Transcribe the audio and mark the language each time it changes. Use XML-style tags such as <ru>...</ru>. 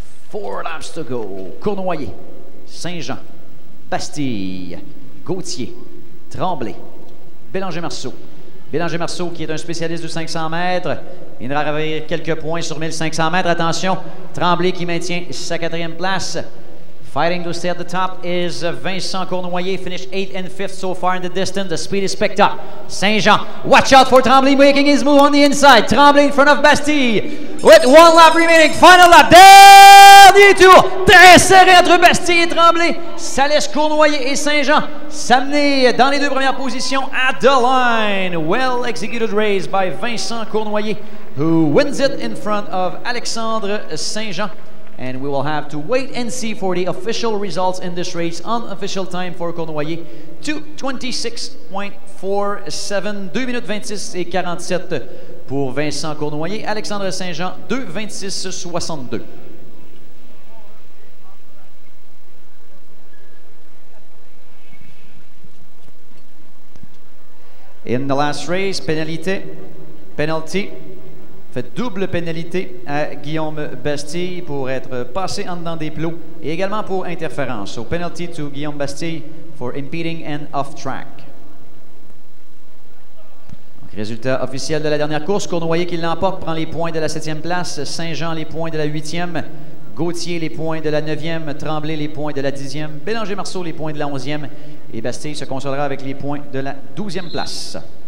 <en>4 laps to go. Cournoyer, Saint-Jean, Bastille, Gauthier, Tremblay, Bélanger-Marceau.</en> <fr>Bélanger-Marceau, qui est un spécialiste du 500 mètres, viendra ravir quelques points sur 1500 mètres. Attention, Tremblay qui maintient sa 4e place.</fr> <en>Fighting to stay at the top is Vincent Cournoyer, finished 8th and 5th so far in the distance. The speed is picked up. Saint-Jean, watch out for Tremblay making his move on the inside. Tremblay in front of Bastille with 1 lap remaining. Final lap.</en> <fr>Dernier tour. Très serré entre Bastille et Tremblay. Ça laisse Cournoyer et Saint-Jean s'amener dans les 2 premières positions</fr> <en>at the line. Well executed race by Vincent Cournoyer, who wins it in front of Alexandre Saint-Jean. And we will have to wait and see for the official results in this race. Unofficial time for Cournoyer, 2:26.47,</en> <fr>2 minutes 26 et 47 pour Vincent Cournoyer.</fr> <en>Alexandre Saint-Jean, 2:26.62. In the last race, penalty.</en> <fr>Fait double pénalité à Guillaume Bastille pour être passé en dedans des plots et également pour interférence.</fr> <en>So penalty to Guillaume Bastille for impeding and off track.</en> <fr>Donc, résultat officiel de la dernière course. Cournoyer qui l'emporte prend les points de la 7e place. Saint-Jean les points de la 8e. Gauthier les points de la 9e. Tremblay les points de la 10e. Bélanger-Marceau les points de la 11e. Et Bastille se consolera avec les points de la 12e place.</fr>